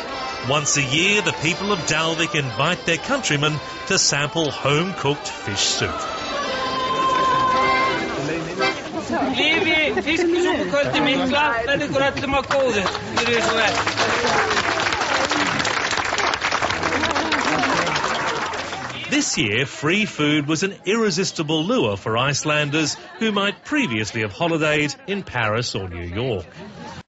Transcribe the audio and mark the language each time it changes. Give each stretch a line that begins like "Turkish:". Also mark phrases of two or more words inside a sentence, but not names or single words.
English: Once a year, the people of Dalvik invite their countrymen to sample home-cooked fish soup.
Icelandic: Lifi fiskisúpukvöldi mikla, verði ykkur öllum á góðu. Gjörið svo vel.
English: This year, free food was an irresistible lure for Icelanders who might previously have holidayed in Paris or New York.